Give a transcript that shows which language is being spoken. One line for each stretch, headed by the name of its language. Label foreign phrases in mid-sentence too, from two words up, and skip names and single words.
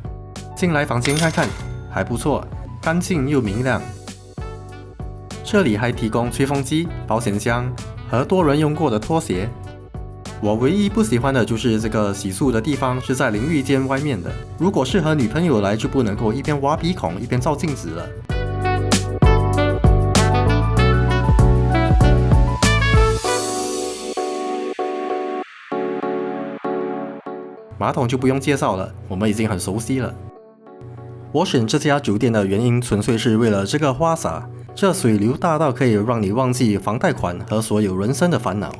Chinese: 進來房間看看，還不錯。乾淨又明亮，這裡還提供吹風機、保險箱和多人用過的拖鞋。我唯一不喜歡的就是這個洗漱的地方是在淋浴間外面的，如果是和女朋友來，就不能夠一邊挖鼻孔一邊照鏡子了。馬桶就不用介紹了，我們已經很熟悉了。我選這家酒店的原因純粹是為了這個花灑，這水流大到可以讓你忘記房貸款和所有人生的煩惱。